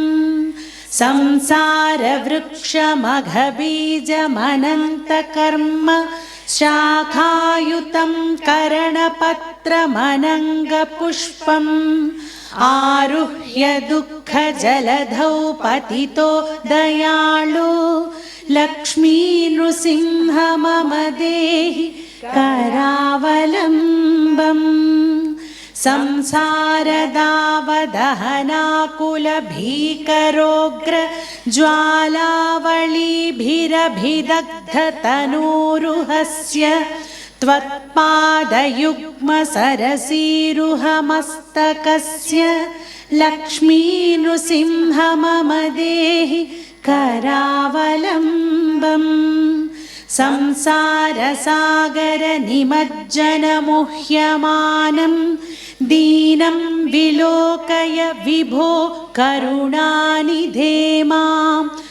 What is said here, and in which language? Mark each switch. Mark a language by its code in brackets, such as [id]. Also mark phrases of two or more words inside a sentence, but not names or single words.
[sa] సంసార వృక్షమఘబీజమనంత కర్మ శాఖాయుతం కరణపత్రమనంగ పుష్పం ఆరుహ్య దుఃఖ జలధౌ పతితో దయాళో లక్ష్మీ నృసింహ మమ దేహి కరావలంబం. సంసారదావదహనాకుల భీకరోగ్ర జ్వాలావళీభిరభిదగ్ధ తనూరుహస్య त्वत्पादयुग्मसरसीरुहमस्तकस्य लक्ष्मीनृसिंह मम देहि करावलम्बम् संसारसागरनिमज्जनमुह्यमानं दीनं विलोकय विभो करुणानिधे मां